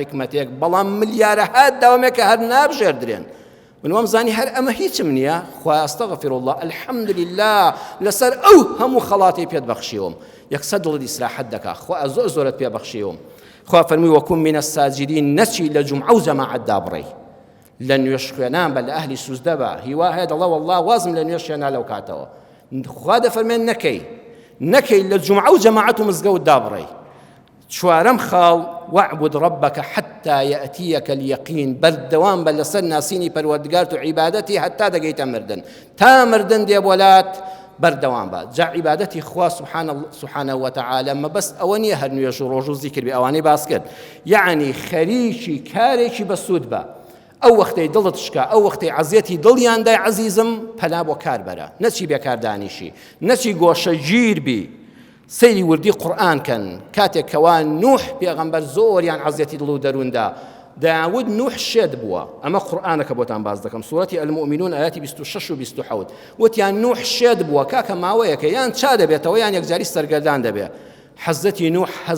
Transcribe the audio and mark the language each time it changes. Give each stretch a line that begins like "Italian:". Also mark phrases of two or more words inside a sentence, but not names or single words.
Central Kurdish: حیکمەتێک بەڵام ملیارەهات داومێ کە هەر نابژێردرێن من وەمزانی هەر ئەمە هیچم نییە خوای
Arabic: ئەستەغفر الله الحەمدولله
Central Kurdish: لەسەر ئەو هەموو خەڵاتی پێت بەخشیوم یەکسەر دڵت ئیسراحەت دەکا خوا زۆر زۆرت پێ بەخشیوم خوا فەرمووی
Arabic: وەکون من الساجدین
Central Kurdish: نەچی لە جومعە و جەماعەتدا بڕێ لە نوێش خوێنان بە لە ئەهلی سوزدە بە هیوا هەیە دەڵێ والله وازم لە نوێش خوێنا لەو کاتەوە خوا دەفەرمێن نەکەی لە جومعە و جەماعەت و مزگەوتدا بڕێ چوارەم خاڵ
Arabic: واعبد ربك حتى يأتيك اليقين
Central Kurdish: بەردەوام بە لەسەر ناسینی پەروەردگار و عیبادەتی هەتا دەگەیتە مردن تا مردن دێبۆلات بەردەوام بە جا عیبادەتی خوا
Arabic: سبحانه وتعالى
Central Kurdish: مەبەست ئەوە نییە هەر نوێژ و ڕۆژ و زیکر بێ ئەوانەی باس کرد یعنی خەریکی کارێکی بەسوود بە ئەو وەختەی دڵت شکا ئەو وەختەی عەزیەتی دڵیاندای عەزیزم پەلا بۆ کار بەرە نەچی بێکاردانیشی نەچی گۆشە گیر بی سەیری وردی قورئان کەن کاتێک کەوا نوح پێغەمبەر زۆریان عەزیەتی دڵ و دەرووندا داود نوح شێت بووە ئەمە قورئانەکە بۆتان باز دەکەم سوورەتی المؤمنون ئاەتی 26 و 27 وتیان نوح شێت بووە کاکە ماوەیەکە یان چا دەبێتەوە یان یەکجاری سەرگەردان دەبێت حەزەتی نوح